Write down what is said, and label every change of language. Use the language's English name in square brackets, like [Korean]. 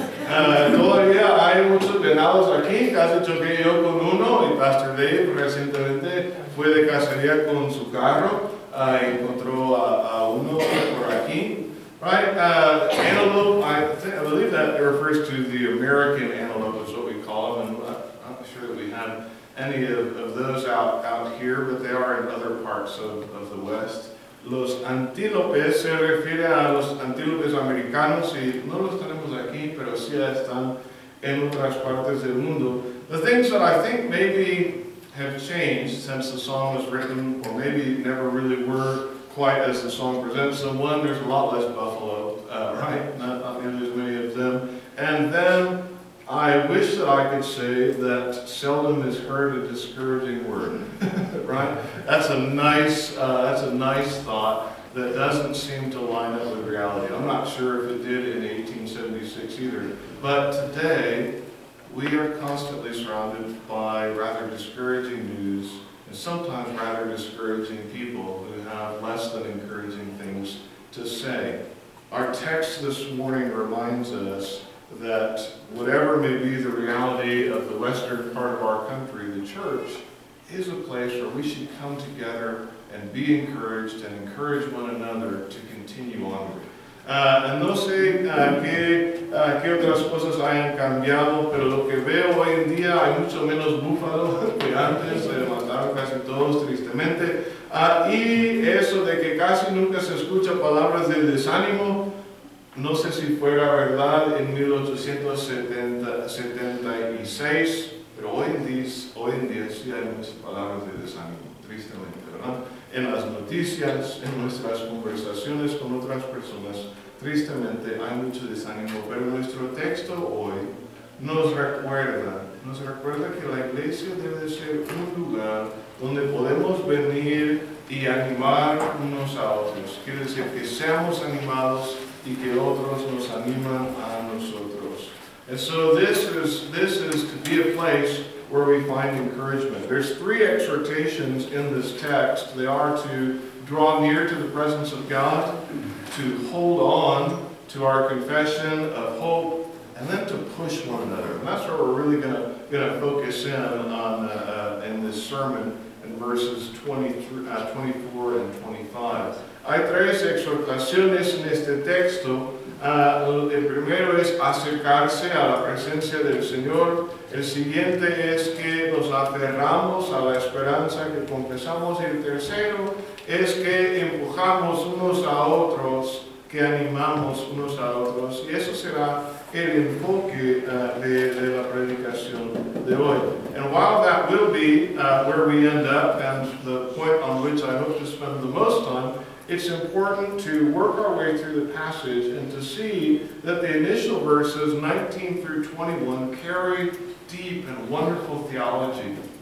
[Spanish] Todavía hay muchos venados aquí, casi choqué yo con uno, y Pastor Dave recientemente fue de cacería con su carro, encontró a uno por aquí. [English] Right? Antelope, I believe that refers to the American antelope, is what we call them, and I'm not sure that we have any of those out here, but they are in other parts of the West. [Spanish] Los antílopes se refiere a los antílopes americanos, y no los tenemos aquí, pero sí están en otras partes del mundo. [English] The things that I think maybe have changed since the song was written, or maybe never really were quite as the song presents them. One, there's a lot less buffalo, right? Not nearly as many of them. And then I wish that I could say that seldom is heard a discouraging word, right? That's a nice thought that doesn't seem to line up with reality. I'm not sure if it did in 1876 either, but today we are constantly surrounded by rather discouraging news, and sometimes rather discouraging people who have less than encouraging things to say. Our text this morning reminds us that whatever may be the reality of the western part of our country, the church is a place where we should come together and be encouraged and encourage one another to continue onward. [Spanish] No sé qué otras cosas hayan cambiado, pero lo que veo hoy en día, hay mucho menos búfalos que antes, se mataron casi todos tristemente, y eso de que casi nunca se escucha palabras de desánimo. No sé si fuera verdad en 1876, pero hoy en día sí hay muchas palabras de desánimo, tristemente, ¿verdad? En las noticias, en nuestras conversaciones con otras personas, tristemente hay mucho desánimo, pero nuestro texto hoy nos recuerda nos recuerda que la iglesia debe de ser un lugar donde podemos venir y animar unos a otros. Quiere decir que seamos animados y que otros nos animan a nosotros. [English] And so this is to be a place where we find encouragement. There's 3 exhortations in this text. They are to draw near to the presence of God, to hold on to our confession of hope, and then to push one another. And that's where we're really going to focus in on in this sermon in verses 24 and 25. [Spanish] Hay 3 exhortaciones en este texto. El primero es acercarse a la presencia del Señor. El siguiente es que nos aferramos a la esperanza que confesamos. Y el tercero es que empujamos unos a otros, que animamos unos a otros. Y eso será el enfoque de la predicación de hoy. [English] And while that will be where we end up, and the point on which I hope to spend the most time, it's important to work our way through the passage and to see that the initial verses 19 through 21 carry deep and wonderful theology.